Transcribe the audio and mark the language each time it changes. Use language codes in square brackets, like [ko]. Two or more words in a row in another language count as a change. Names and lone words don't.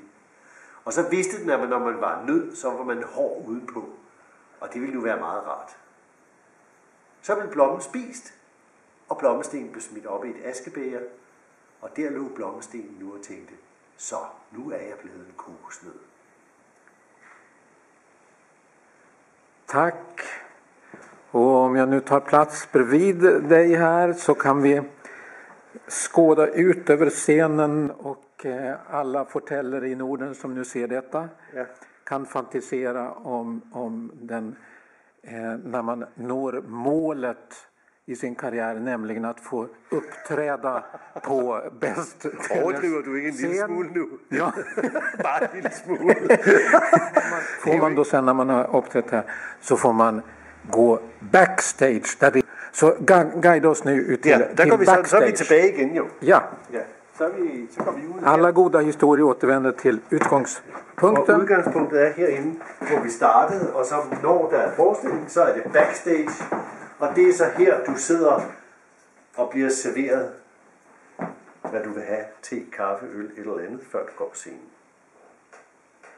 [da] Og så vidste den, at når man var nød, så var man hård udenpå. Og det ville nu være meget rart. Så blev blommen spist, og blommestenen blev smidt op i et askebæger. Og der lå blommestenen nu og tænkte, så nu er jeg blevet en kokosnød. [sv] tack. Och om jag nu tar plats bredvid dig här så kan vi skåda ut över scenen och alla fortällare i Norden som nu ser detta Ja. kan fantisera om den när man når målet i sin karriär, nämligen att få uppträda på Bäst Tellers [da] Overdriver du ikke en lille [sv] scen. [da] smule nu? Ja. Bare en lille smule. [sv] Får man då sen när man har uppträtt här så får man gå backstage. Där det, så guida oss nu ut till, [da] Ja, der [sv] till [da] går vi så er vi [sv] backstage. [da] tilbage igen jo. Ja, Ja, så går vi ud. [sv] alla goda historier återvänder till [da] Og [sv] utgångspunkten. [da] udgangspunktet er herinde, hvor vi startede, og så når der er forestilling, så er det backstage. Og det er så her, du sidder og bliver serveret, hvad du vil have, te, kaffe, øl, et eller andet, før du går på scenen.